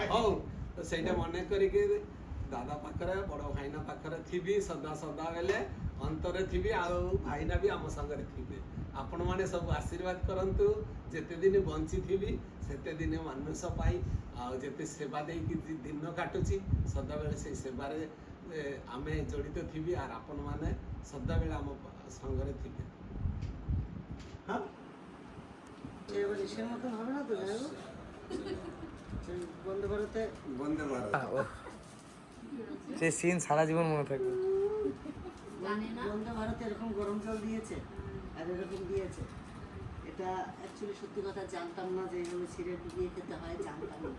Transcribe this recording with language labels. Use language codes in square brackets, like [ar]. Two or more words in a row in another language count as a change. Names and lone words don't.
[or] ହଉ ତ ସେଇଟା ମନେ କରିକି ଦାଦା ପାଖରେ, ବଡ ଭାଇନା ପାଖରେ ଥିବି, ସଦା ସଦା ବେଲେ ଅନ୍ତରେ ଥିବି, ଆଉ ଭାଇନା ବି ଆମ ସାଙ୍ଗରେ ଥିବେ। ଆପଣମାନେ ସବୁ ଆଶୀର୍ବାଦ କରନ୍ତୁ। ଯେତେ ଦିନ ବଞ୍ଚିଥିବି ସେତେ ଦିନ ମାନସ ପାଇ, ଆଉ ଯେତେ ସେବା ଦେଇକି ଦିନ କାଟୁଛି ସଦାବେଳେ ସେଇ ସେବାରେ ଆମେ ଜଡ଼ିତ ଥିବି, আর ଆପଣମାନେ ସଦାବେଳେ ଆମ ସାଙ୍ଗରେ ଥିବେ। [bn] হ্যাঁ এবার এসের মতন হবে না তো, যাই হোক বন্দে ভারতে বন্দে ভারত। সেই সিন সারা জীবন মনে থাকবে। বন্দে ভারতে এরকম গরম জল দিয়েছে আর এরকম দিয়েছে, এটা অ্যাকচুয়ালি সত্যি কথা জানতাম না যে এগুলো ছিঁড়ে ডুবিয়ে খেতে হয়, জানতাম না।